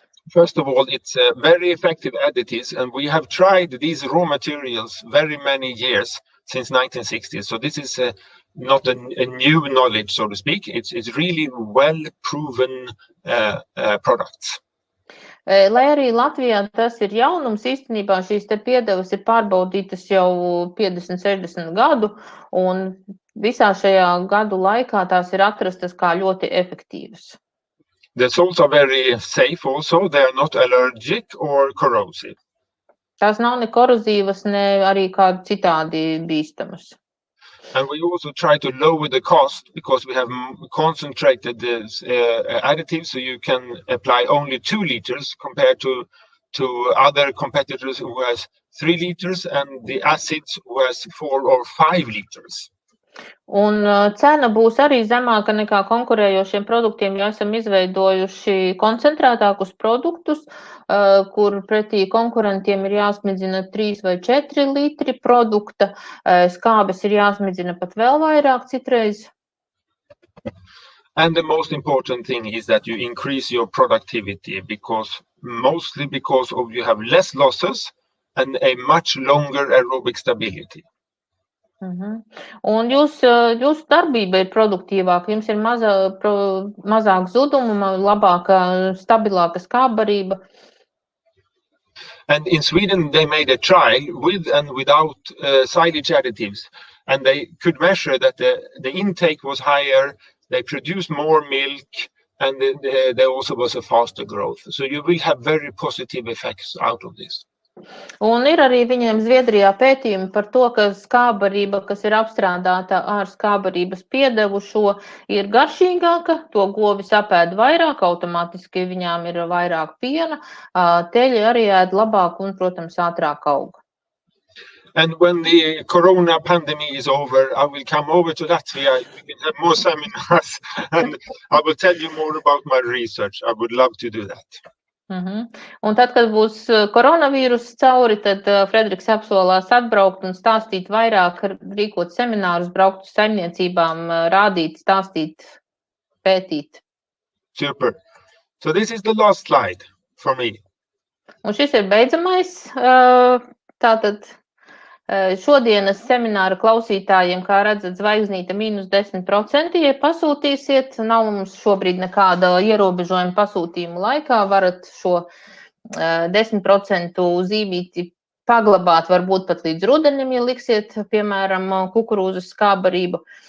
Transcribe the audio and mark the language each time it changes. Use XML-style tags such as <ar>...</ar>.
<en>First of all, it's very effective additives, and we have tried these raw materials very many years since 1960s. So this is not a new knowledge, so to speak. It's really well proven products.</en> <lv>Lai arī Latvijā tas ir jaunums, īstenībā šīs te piedevas ir pārbaudītas jau 50-60 gadu, un visā šajā gadu laikā tās ir atrastas kā ļoti efektīvas.</lv> <en>The salts are very safe also. They are not allergic or corrosive.</en> <lv>Tās nav ne korozīvas, ne arī kādi citādi bīstamas.</lv> <en>And we also try to lower the cost because we have concentrated this additives, so you can apply only 2 liters compared to other competitors who has 3 liters, and the acids was 4 or 5 liters.</en> <lv>Un cena būs arī zemāka nekā konkurējošiem produktiem, jo esam izveidojuši koncentrētākus produktus, kur pretī konkurentiem ir jāsmidzina 3 vai 4 litri produkta, skābes ir jāsmidzina pat vēl vairāk citreiz.</lv> <en>And the most important thing is that you increase your productivity mostly because you have less losses and a much longer aerobic stability.</en> <lv>Un jūsu darbība ir produktīvāka, jums ir mazāk zudumu, labāka, stabilāka skābarība.</lv> <en>And in Sweden they made a trial with and without silage additives, and they could measure that the intake was higher, they produced more milk, and there also was a faster growth. So you will have very positive effects out of this.</en> <lv>Un ir arī viņiem Zviedrijā pētījumi par to, ka skābarība, kas ir apstrādāta ar skābarības piedevu, šo ir garšīgāka, to govis apēd vairāk, automātiski viņām ir vairāk piena, teļi arī ēd labāk un, protams, ātrāk aug.</lv> <en>And when the corona pandemic is over, I will come over to Latvia. We can have more seminars, and I will tell you more about my research. I would love to do that.</en> <lv>Un tad, kad būs koronavīrus cauri, tad Frederiks apsolās atbraukt un stāstīt vairāk, rīkot seminārus, braukt uz saimniecībām, rādīt, stāstīt, pētīt.</lv> <en>Super. So this is the last slide for me.</en> <lv>Un šis ir beidzamais. Tātad šodienas semināra klausītājiem, kā redzat, zvaigznīte -10%, ja pasūtīsiet, nav mums šobrīd nekāda ierobežojuma pasūtījumu laikā, varat šo 10% zīmīti paglabāt, varbūt pat līdz rudenim, ja liksiet, piemēram, kukurūzas skābarību.</lv>